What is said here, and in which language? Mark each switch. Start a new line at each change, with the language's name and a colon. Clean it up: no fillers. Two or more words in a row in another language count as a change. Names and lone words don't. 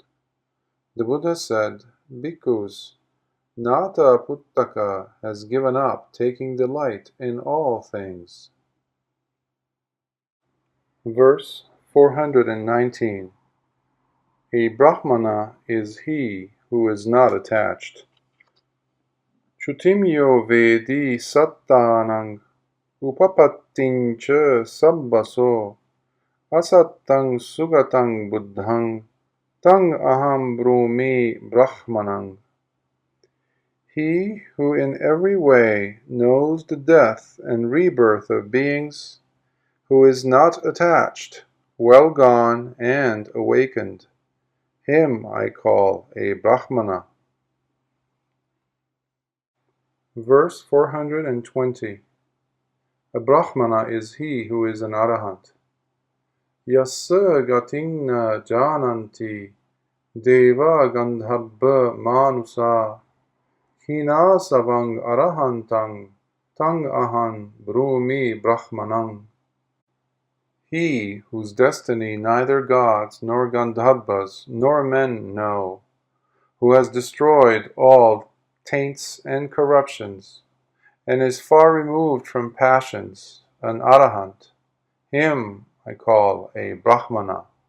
English: The Buddha said, "Bhikkhus, Nata Puttaka has given up taking delight in all things." Verse 419. A Brāhmana is he who is not attached.
Pali: Chutimyo vedi sattanang upapattincha sabbaso asattang sugatang buddhang tang aham brumi brahmanang.
English: He who in every way knows the death and rebirth of beings, who is not attached, well gone and awakened, him I call a Brāhmana. Verse 420. A Brāhmana is he who is an Arahant.
Pali: Yassa gatinna jananti deva gandhabba manusa hina savang arahantang tang ahan brumi brahmanang.
English: He whose destiny neither gods nor gandhabas nor men know, who has destroyed all taints and corruptions, and is far removed from passions, an Arahant, him I call a Brāhmana.